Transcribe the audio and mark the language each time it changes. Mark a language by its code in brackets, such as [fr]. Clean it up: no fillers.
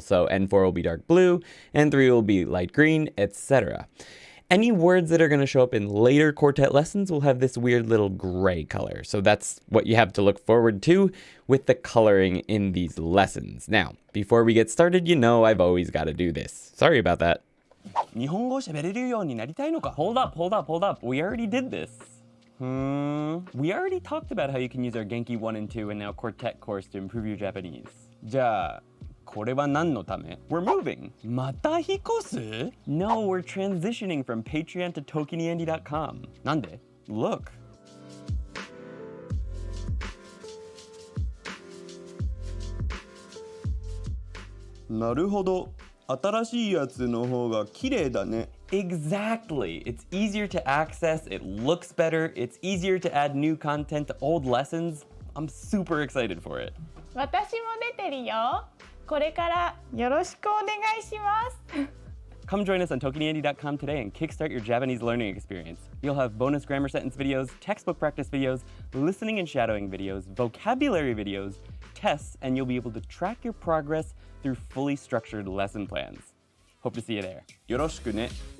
[en] So N4 will be dark blue, N3 will be light green, etc. Any words that are going to show up in later quartet lessons will have this weird little gray color. So that's what you have to look forward to with the coloring in these lessons. Now, before we get started, you know I've always got to do this. Sorry about that. [ja] 日本語喋れるようになりたいのか? [en] Hold up. We already did this. We already talked about how you can use our Genki 1 and 2 and now Quartet course to improve your Japanese. [ja] じゃあこれは何のため? [en] We're moving. [ja] また引っ越す? [en] No, we're transitioning from Patreon to ToKiniAndy.com. [ja] なんで? [en] Look. [ja] なるほど。新しいやつの方が綺麗だね。 [en] Exactly. It's easier to access, it looks better, it's easier to add new content to old lessons. I'm super excited for it. [ja] 私も出てるよ。これからよろしくお願いします。 [en] Come join us on ToKiniAndy.com today and kickstart your Japanese learning experience. You'll have bonus grammar sentence videos, textbook practice videos, listening and shadowing videos, vocabulary videos, tests, and you'll be able to track your progress through fully structured lesson plans. Hope to see you there. [ja] よろしくね。